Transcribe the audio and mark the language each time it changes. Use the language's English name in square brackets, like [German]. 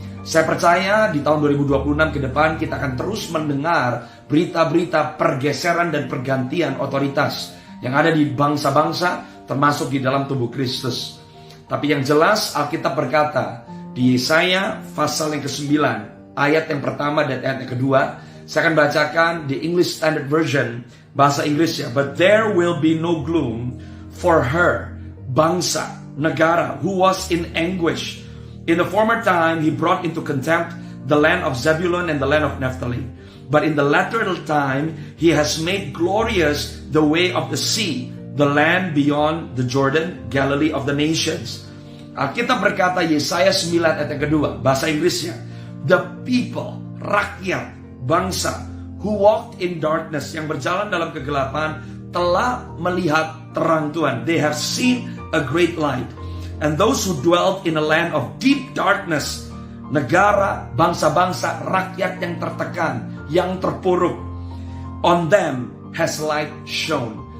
[Indonesian] Saya percaya di tahun 2026 ke depan kita akan terus mendengar berita-berita pergeseran dan pergantian otoritas yang ada di bangsa-bangsa, termasuk di dalam tubuh Kristus. Tapi yang jelas Alkitab berkata di Yesaya pasal yang ke-9 ayat yang pertama dan ayat yang kedua. Saya akan bacakan di English Standard Version, bahasa Inggrisnya. [English] But there will be no gloom for her, [Indonesian] bangsa, negara, [English] who was in anguish. In the former time, he brought into contempt the land of Zebulun and the land of Naphtali. But in the latter time, he has made glorious the way of the sea, the land beyond the Jordan, Galilee of the nations. [Indonesian] Kita berkata Yesaya 9 ayat yang kedua, bahasa Inggrisnya. [English] The people, [Indonesian] rakyat, bangsa, [English] who walked in darkness, [Indonesian] yang berjalan dalam kegelapan, telah melihat terang Tuhan. [English] They have seen a great light. And those who dwelt in a land of deep darkness, [Indonesian] negara, bangsa-bangsa, rakyat yang tertekan, yang terpuruk, [English] on them has light shone.